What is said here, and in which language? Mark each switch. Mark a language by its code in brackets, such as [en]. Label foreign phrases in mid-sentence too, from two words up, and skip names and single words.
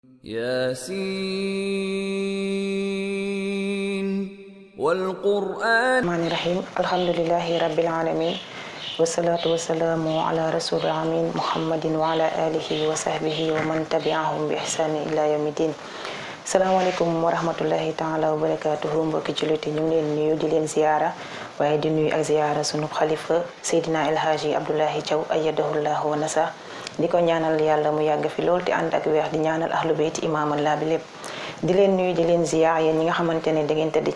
[ar] ياسين والقرآن الرحمن الرحيم الحمد لله رب العالمين والصلاة والسلام على رسول الأمين محمد وعلى آله وصحبه ومن تبعهم بإحسان إلى يوم الدين. السلام عليكم ورحمة الله تعالى وبركاته [wo] mbokki jullit ñu ngi leen nuyu di leen ziyaara waaye di nuyu ak ziyaara sunu xalifa Seydina El Hadji Abdoulaye Thiaw [ar] أيده الله ونصره [wo] di ko ñaanal yàlla mu yàgg fi lool te ànd ak weex di ñaanal [ar] أهل بيت [wo] imaamallah bi lépp di leen nuyu di leen ziyaar yéen ñi nga xamante ne da ngeen tëdd